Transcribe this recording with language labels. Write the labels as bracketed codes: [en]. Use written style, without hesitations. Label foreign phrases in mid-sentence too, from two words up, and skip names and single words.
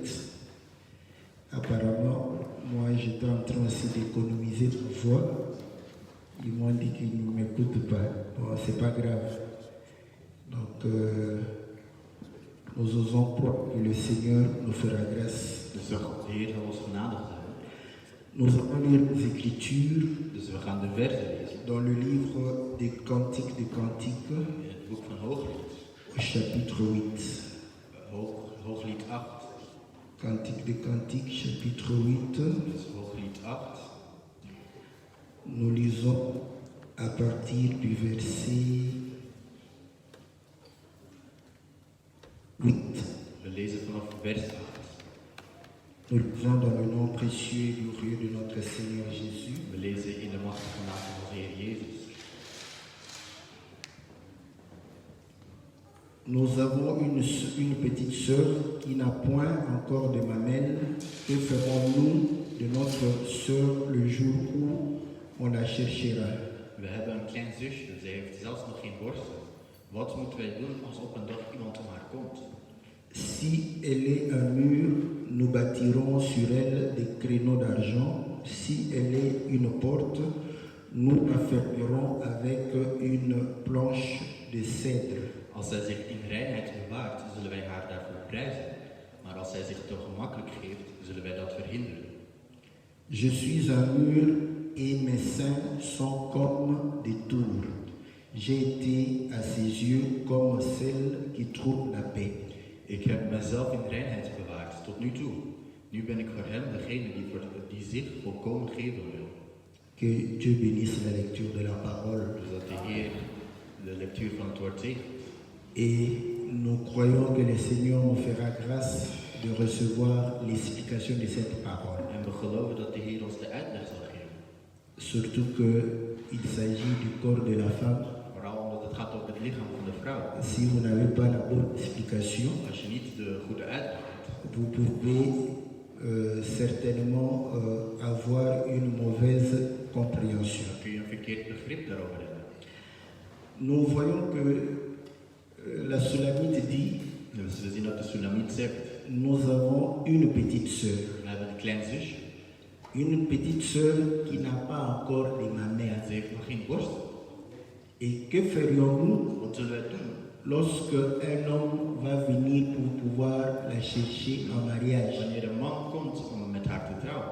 [fr] Apparemment, moi j'étais en train aussi d'économiser ma voix. Ils m'ont dit qu'ils ne m'écoutent pas. Bon, c'est pas grave. Donc, nous osons croire que le Seigneur nous fera grâce. [nl] Dus de Heer zal ons genadig zijn. [fr] Nous allons lire les Écritures [nl] Dus we gaan de versen lezen. [fr] dans le livre des Cantiques des Cantiques, [nl] In het boek van Hooglied. [fr] au chapitre 8. [nl] Hooglied 8. [fr] Cantique des Cantiques, chapitre 8. [nl] Dus Hooglied 8. [fr] Nous lisons à partir du verset 8. [nl] We lezen vanaf vers 8. [fr] Nous lisons dans le nom précieux et glorieux de notre Seigneur Jésus. [nl] We lezen in de machtige naam van onze Heer Jezus. [fr] Nous avons une petite sœur qui n'a point encore de mamelle. Que ferons-nous de notre sœur le jour où on la cherchera? [nl] We hebben een klein zusje, zij heeft zelfs nog geen borstel. Wat moeten wij doen als op een dag iemand om haar komt? [fr] Si elle est un mur, nous bâtirons sur elle des créneaux d'argent. Si elle est une porte, nous la fermerons avec une planche de cèdre. [nl] Als zij zich in reinheid bewaart, zullen wij haar daarvoor prijzen. Maar als zij zich te gemakkelijk geeft, zullen wij dat verhinderen. [fr] Je suis un mur et mes seins sont comme des tours. J'ai été à ses yeux comme celle qui trouve la paix. [nl] Ik heb mezelf in reinheid bewaard tot nu toe. Nu ben ik voor hem degene die zich volkomen geven wil. [fr] Que Dieu bénisse la lecture de la parole. [nl] Dus dat de Heer de lectuur van het woord zegent. [fr] Et nous croyons que le Seigneur nous fera grâce de recevoir l'explication de cette parole. [nl] En we geloven dat de Heer ons de uitleg zal geven. [fr] Surtout qu'il s'agit du corps de la femme. [nl] Vooral omdat het gaat over het lichaam van de vrouw. [fr] Si vous n'avez pas la bonne explication, [nl] Als je niet de goede uitleg hebt, [fr] vous pouvez certainement avoir une mauvaise compréhension. [nl] dan kun je een verkeerd begrip daarover hebben. [fr] Nous voyons que la Sulamite dit, [nl] Dus we zien dat de Tsunamiet zegt, [fr] nous avons une petite sœur. [nl] we hebben een klein zusje. [fr] Une petite sœur qui n'a pas encore de mamelle. [nl] Ze heeft nog geen borst. [fr] Et que ferions-nous [nl] Wat zullen wij doen? [fr] lorsque un homme va venir pour pouvoir la chercher en mariage? [nl] Wanneer een man komt om met haar te trouwen.